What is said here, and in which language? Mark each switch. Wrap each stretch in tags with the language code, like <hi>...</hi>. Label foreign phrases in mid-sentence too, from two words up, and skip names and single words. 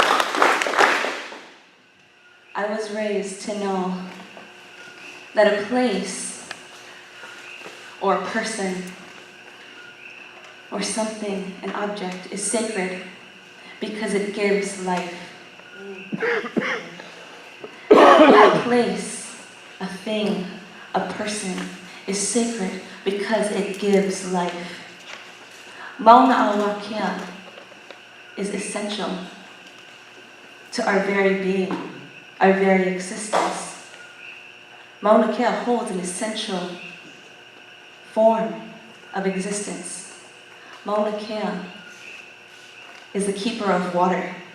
<en>I was raised to know that a place or a person or something, an object, is sacred because it gives life. A place, a thing, a person is sacred because it gives life. Mauna awa kea is essential to our very being, our very existence. Mauna kea holds an essential form of existence. Mauna kea is the keeper of water.</en>